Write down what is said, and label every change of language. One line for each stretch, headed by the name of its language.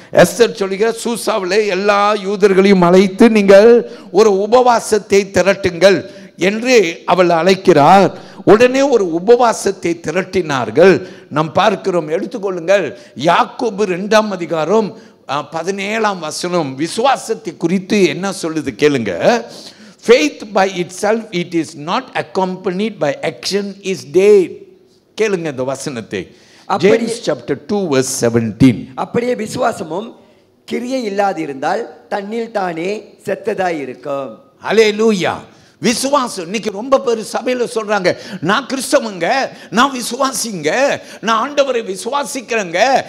Tamil: Esther சொல்லுகிற, சூசாவிலே எல்லா யூதர்களையும் அழைத்து நீங்கள் ஒரு உபவாசத்தை திரட்டுங்கள் என்று அவள் அழைக்கிறார். உடனே ஒரு உபவாசத்தை திரட்டினார்கள். நாம் பார்க்கிறோம். எடுத்துக்கொள்ளுங்கள், யாக்கோபு 2ஆம் அதிகாரம் 17ஆம் வசனம் விசுவாசத்தை குறித்து என்ன சொல்லுது கேளுங்க.
English: faith by itself, it is not accompanied by action, is dead.
Tamil: கேளுங்க இந்த வசனத்தை.
English: James chapter 2 verse 17.
Tamil: அப்படியே விசுவாசமும் கிரியை இல்லாதிருந்தால் தன்னில் தானே செத்ததாய் இருக்கும். ஹல்லேலூயா. விசுவாசம் இன்னைக்கு ரொம்ப பேர் சபையில் சொல்றாங்க, நான் கிறிஸ்தவங்க, நான் விசுவாசிங்க, நான் ஆண்டவரை விசுவாசிக்கிறேங்க.